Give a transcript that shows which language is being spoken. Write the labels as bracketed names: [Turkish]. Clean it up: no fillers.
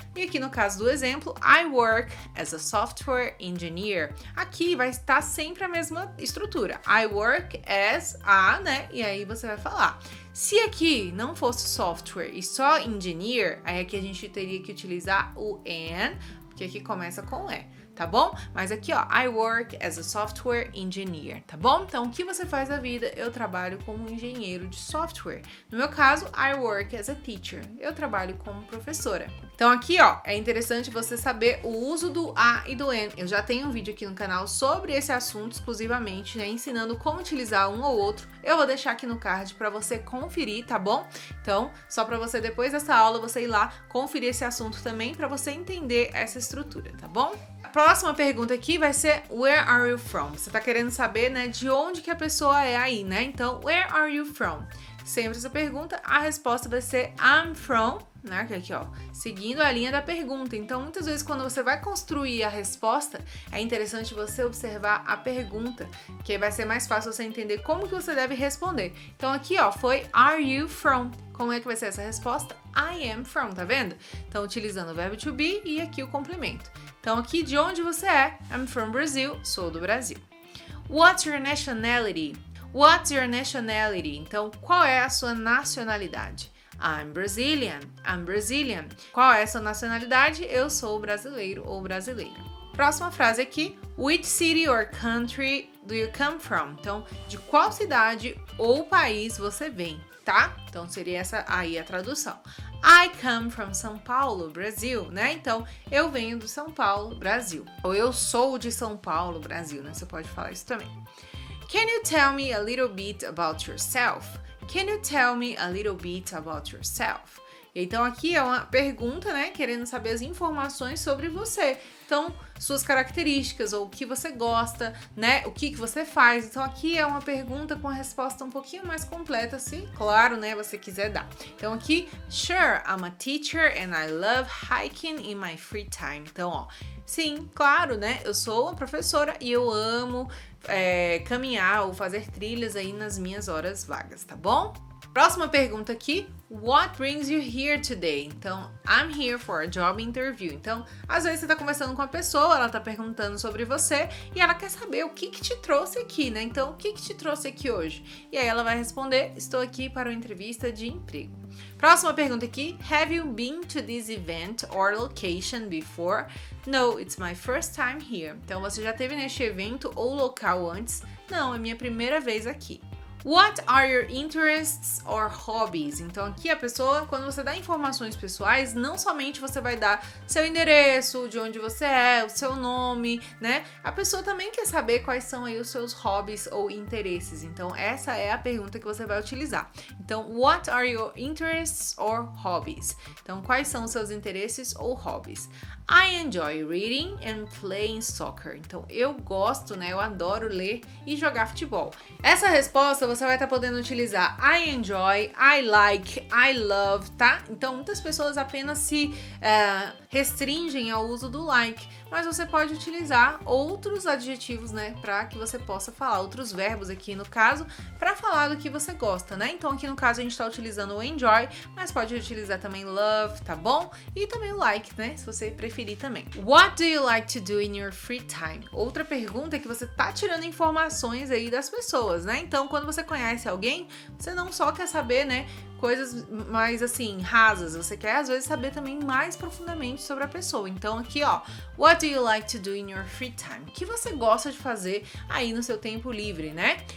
[Portuguese] E aqui no caso do exemplo, [English] I work as a software engineer. [Portuguese] Aqui vai estar sempre a mesma estrutura. [English] I work as a, [Portuguese] né? E aí você vai falar. Se aqui não fosse software e só engineer, aí aqui a gente teria que utilizar o an, porque aqui começa com E, tá bom? Mas aqui, ó, [English] I work as a software engineer, [Portuguese] tá bom? Então, o que você faz da vida? Eu trabalho como engenheiro de software. No meu caso, [English] I work as a teacher. [Portuguese] Eu trabalho como professora. Então, aqui, ó, é interessante você saber o uso do a e do an. Eu já tenho um vídeo aqui no canal sobre esse assunto exclusivamente, ensinando como utilizar um ou outro. Eu vou deixar aqui no card para você conferir, tá bom? Então, só para você, depois dessa aula, você ir lá conferir esse assunto também, para você entender essa estrutura, tá bom? A próxima pergunta aqui vai ser [English] where are you from? [Portuguese] Você tá querendo saber, de onde que a pessoa é aí, né? [English] Então, where are you from? [Portuguese] Sempre essa pergunta, a resposta vai ser [English] I'm from, [Portuguese] né? Aqui, ó, seguindo a linha da pergunta. Então, muitas vezes, quando você vai construir a resposta, é interessante você observar a pergunta, que vai ser mais fácil você entender como que você deve responder. Então, aqui, ó, foi [English] are you from? [Portuguese] Como é que vai ser essa resposta? [English] I am from, [Portuguese] tá vendo? Então, utilizando o verbo to be e aqui o complemento. Então, aqui, de onde você é? [English] I'm from Brazil, [Portuguese] sou do Brasil. [English] What's your nationality? What's your nationality? [Portuguese] Então, qual é a sua nacionalidade? [English] I'm Brazilian. I'm Brazilian. [Portuguese] Qual é a sua nacionalidade? Eu sou brasileiro ou brasileira. Próxima frase aqui. [English] Which city or country do you come from? [Portuguese] Então, de qual cidade ou país você vem, tá? Então, seria essa aí a tradução. [English] I come from [Portuguese] São Paulo, Brasil, né? Então, eu venho do São Paulo, Brasil. Ou eu sou de São Paulo, Brasil, né? Você pode falar isso também. [English] Can you tell me a little bit about yourself? Can you tell me a little bit about yourself? [Portuguese] Então aqui é uma pergunta, né, querendo saber as informações sobre você. Então, suas características, ou o que você gosta, né, o que você faz. Então aqui é uma pergunta com a resposta um pouquinho mais completa, se, claro, né, você quiser dar. Então aqui, [English] sure, I'm a teacher and I love hiking in my free time. [Portuguese] Então, ó, sim, claro, né, eu sou uma professora e eu amo caminhar ou fazer trilhas aí nas minhas horas vagas, tá bom? Próxima pergunta aqui, [English] what brings you here today? Então, I'm here for a job interview. [Portuguese] Então, às vezes você tá conversando com a pessoa, ela tá perguntando sobre você e ela quer saber o que te trouxe aqui, né? Então, o que te trouxe aqui hoje? E aí ela vai responder, estou aqui para uma entrevista de emprego. Próxima pergunta aqui, [English] have you been to this event or location before? No, it's my first time here. [Portuguese] Então, você já esteve neste evento ou local antes? Não, é minha primeira vez aqui. [English] What are your interests or hobbies? [Portuguese] Então aqui a pessoa, quando você dá informações pessoais, não somente você vai dar seu endereço, de onde você é, o seu nome, né? A pessoa também quer saber quais são aí os seus hobbies ou interesses. Então essa é a pergunta que você vai utilizar. [English] Então, what are your interests or hobbies? [Portuguese] Então, quais são os seus interesses ou hobbies? [English] I enjoy reading and playing soccer. [Portuguese] Então, eu gosto, né? Eu adoro ler e jogar futebol. Essa resposta você vai estar podendo utilizar [English] I enjoy, I like, I love, [Portuguese] tá? Então, muitas pessoas apenas se restringem ao uso do like, mas você pode utilizar outros adjetivos, né? Para que você possa falar, outros verbos aqui no caso, para falar do que você gosta, né? Então, aqui no caso a gente está utilizando o enjoy, mas pode utilizar também love, tá bom? E também o like, né? Se você preferir também. What do you like to do in your free time? Outra pergunta é que você tá tirando informações aí das pessoas, né? Então, quando você conhece alguém, você não só quer saber, né, coisas mais assim, rasas, você quer às vezes saber também mais profundamente sobre a pessoa. Então, aqui, ó, [English] what do you like to do in your free time? [Portuguese] O que você gosta de fazer aí no seu tempo livre, né?